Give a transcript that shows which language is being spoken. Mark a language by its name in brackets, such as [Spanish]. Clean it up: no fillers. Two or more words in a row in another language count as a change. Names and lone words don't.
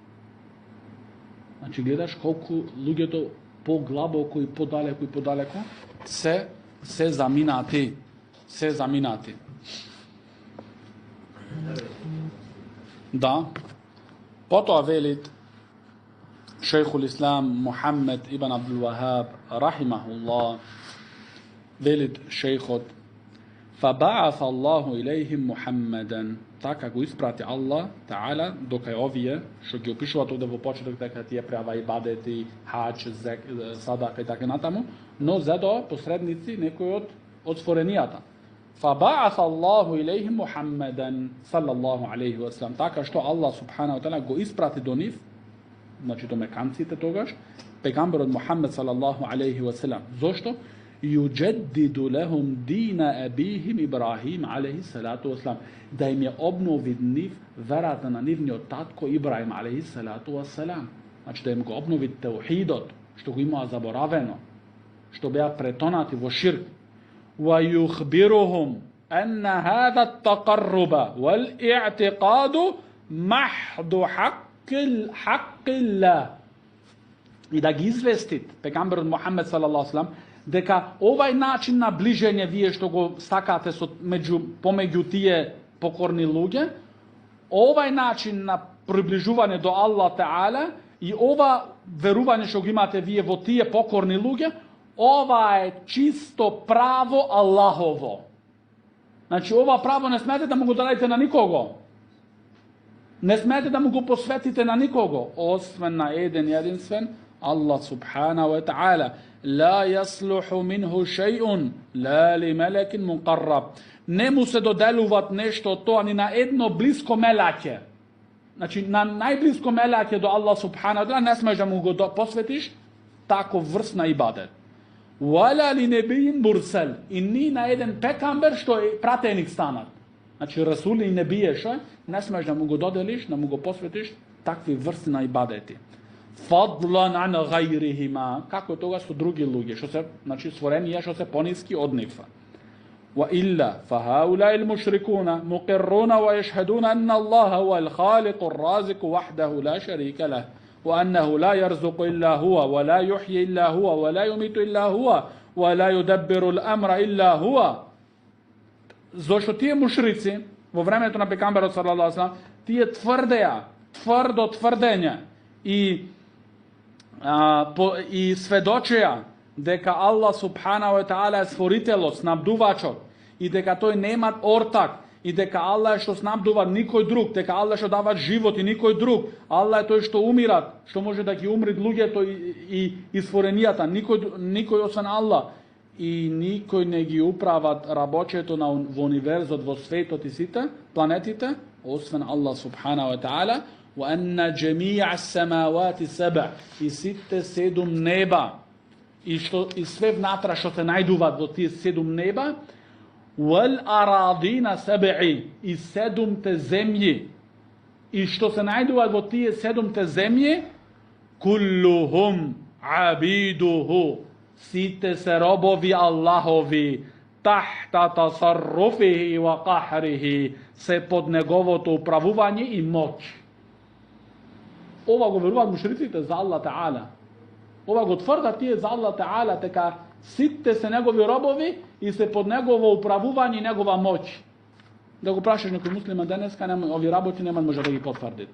[Macedonian] Значи гледаш колку луѓето поглабоко и подалеко се заминати. Се заминати. Да. Потоа велит Шейхул Ислам Мухаммед ибн Абдул Вахаб рахимахуллах, велит шейхот: [Arabic] فَبَعَثَ اللَّهُ إِلَيْهِمْ مُحَمَّدًا. [Macedonian] Така го испрати Аллах Таала до кај овие што ги опишуваат овде во почеток дека тие правеа ибадети, хаџ, садака и така натаму, но зедо посредници некои од створенијата. [Arabic] فَبَعَثَ اللَّهُ إِلَيْهِمْ مُحَمَّدًا صلى الله عليه وسلم. [Macedonian] Така што Аллах [Arabic] سبحانه وتعالى [Macedonian] го испрати до нив, значи до меканците тогаш, пегамберот Мухаммед [Arabic] صلى الله عليه وسلم. [Macedonian] Зошто? [Arabic] يُجَدِّدُ لَهُمْ دِينَ أَبِيهِمْ إِبْرَاهِيمَ عَلَيْهِ الصَّلَاةُ وَالسَّلَامُ. [Macedonian] Да им ја обнови нив верата на нивниот татко Ибраим [Arabic] عليه الصلاة والسلام. [Macedonian] Значи да им го обнови теухидот, што го имаа заборавено, што беа претонати во ширк. [Arabic] وَيُخْبِرُهُمْ أَنَّ هَذَا التَّقَرُّبَ وَالْإِعْتِقَادُ مَحْضُ حَقِّ اللَّهِ. [Macedonian] И да ги известит пегамберот Мухаммед [Arabic] صلى الله عليه وسلم [Macedonian] дека овај начин на ближење вие што го сакате помеѓу тие покорни луѓе, овај начин на приближување до Аллах Таала и ова верување што го имате вие во тие покорни луѓе, ова е чисто право Аллахово. Значи ова право не смете да му го дадете на никого. Не смете да му го посветите на никого, освен на еден единствен Аллах [Arabic] سبحانه وتعالى. لا يصلح منه شيء لا لملك مقرب. [Macedonian] Не му се доделуват нешто тоа ни на едно блиско мелаќе. Значи на најблиско мелаќе до Аллах [Arabic] سبحانه و [Macedonian] не смеш да му го посветиш таков врст на ибадет. [Arabic] ولا لنبي مرسل. [Macedonian] И ни на еден пекамбер што е пратеник станат. Значи расули и небие што не смеш да му го доделиш, да му го посветиш такви врсти на ибадети. [Arabic] فضلا عن غيرهما. [Macedonian] Како тога со други луѓе, што се, значи створенија што се пониски од нив. [Arabic] وإلا فهؤلاء المشركون مقرون ويشهدون أن الله هو الخالق الرازق وحده لا شريك له وأنه لا يرزق إلا هو ولا يحيي إلا هو ولا يميت إلا هو ولا يدبر الأمر إلا هو. [Macedonian] Зошто тие мушрици во времето на пегамберот [Arabic] صلى الله عليه وسلم, [Macedonian] тие тврдо тврдење и сведочеа дека Аллах субханаху [Arabic] وتعالى [Macedonian] е створителот, снабдувачот и дека тој нема ортак и дека Аллах е што снабдува никој друг, дека Аллах што дава живот и никој друг, Аллах е тој што умират, што може да ги умрит луѓето и створенијата, никој освен Аллах и никој не ги управат работењето во универзот, во светот и сите планетите, освен Аллах [Arabic] سبحانه وتعالى. وأن جميع السماوات السبع [Macedonian] и сите 7 неба и све внатра што се најдуваат во тие 7 неба, [Arabic] والأراضين سبع [Macedonian] и 7 земји и што се најдуваат во тие 7 земји, [Arabic] كلهم عبيده [Macedonian] сите се робови Аллахови, [Arabic] تحت تصرفه وقهره [Macedonian] се под неговото управување и моќ. Ова го веруваат мушриците за Аллах Таала. Ова го тврдат тие за Аллах Таала, дека сите се негови робови и се под негово управување и негова моќ. Да го прашаш некој муслиман денеска, ови работи нема може да ги потврдит.